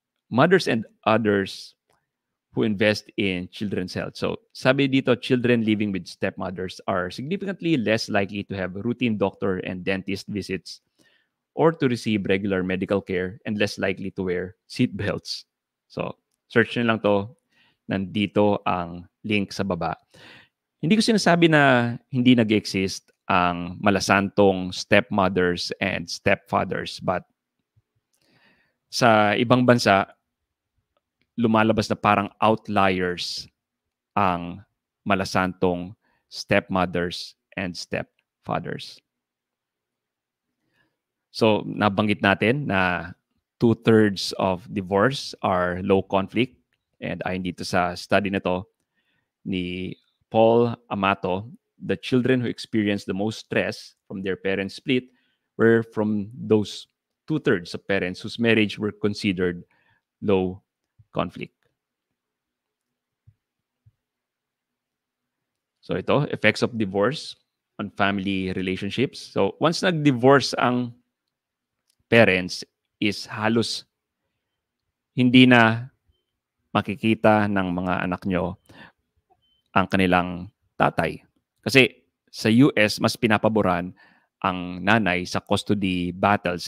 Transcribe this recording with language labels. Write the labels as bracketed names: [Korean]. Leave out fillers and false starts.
[English] mothers and others who invest in children's health. [Filipino] So, sabi dito, [English] children living with stepmothers are significantly less likely to have routine doctor and dentist visits or to receive regular medical care and less likely to wear seat belts. [Filipino] So, search nyo lang to. Nandito ang link sa baba. Hindi ko sinasabi na hindi nag-exist ang malasantong stepmothers and stepfathers, but sa ibang bansa, lumalabas na parang outliers ang malasantong stepmothers and stepfathers. [English] So, [Filipino] nabanggit natin na [English] 2/3 of divorce are low conflict. [Filipino] And ayon dito sa study na to ni [English] Paul Amato, the children who experienced the most stress from their parents' split were from those 2/3 of parents whose marriage were considered low conflict. [Filipino] So ito, [English] effects of divorce on family relationships. [Filipino] So once nag-divorce ang parents is halos hindi na makikita ng mga anak nyo ang kanilang tatay. Kasi sa US, mas pinapaboran ang nanay sa custody battles.